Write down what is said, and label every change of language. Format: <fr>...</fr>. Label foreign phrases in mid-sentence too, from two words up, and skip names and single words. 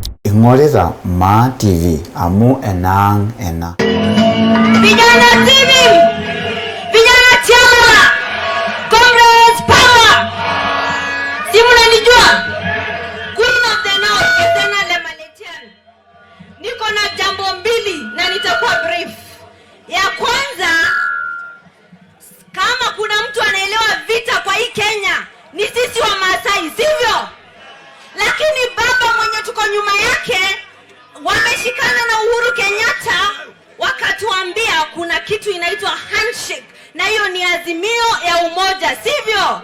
<sw>Ingoreza Ma TV amu enang ena. Vijana TV, vijana chama,</sw> <en>comrades power.</en> <sw>Si mnanijua?</sw> <en>Queen of the North,</en> <sw>Hazena Lemaletian. Niko na jambo mbili na nitakuwa brief. Ya kwanza, kama kuna mtu anaelewa vita kwa hii Kenya, ni sisi wa Maasai, sivyo? Lakini baba mwenye tuko nyuma yake wameshikana na Uhuru Kenyatta wakatuambia kuna kitu inaitwa handshake, na hiyo ni azimio ya umoja, sivyo?</sw>